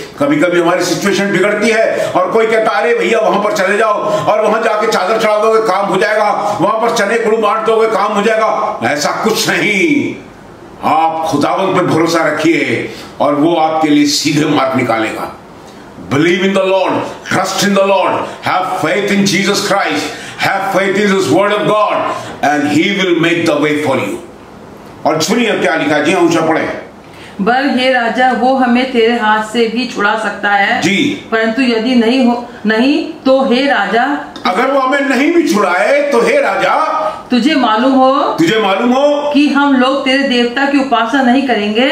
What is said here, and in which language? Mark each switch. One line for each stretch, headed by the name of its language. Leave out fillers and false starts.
Hindi: कभी कभी हमारी सिचुएशन बिगड़ती है और कोई कहता है अरे भैया वहां पर चले जाओ और वहां जाके चादर चढ़ा दोगे काम हो जाएगा, वहां पर चने गुड़ बांट दोगे काम हो जाएगा। ऐसा कुछ नहीं। आप खुदावंत पे भरोसा रखिए और वो आपके लिए सीधे मार्ग निकालेगा।
English: Believe in the Lord, trust in the Lord, have faith in Jesus Christ, have faith in His Word of God, and He will make the way for you.
Hindi: और सुनिए क्या लिखा जी, ऊंचा पढ़े। बल हे राजा, वो हमें तेरे हाथ से भी छुड़ा सकता है जी, परंतु यदि नहीं तो हे राजा, अगर वो हमें नहीं भी छुड़ाए तो हे राजा, तुझे मालूम हो कि हम लोग तेरे देवता की उपासना नहीं करेंगे।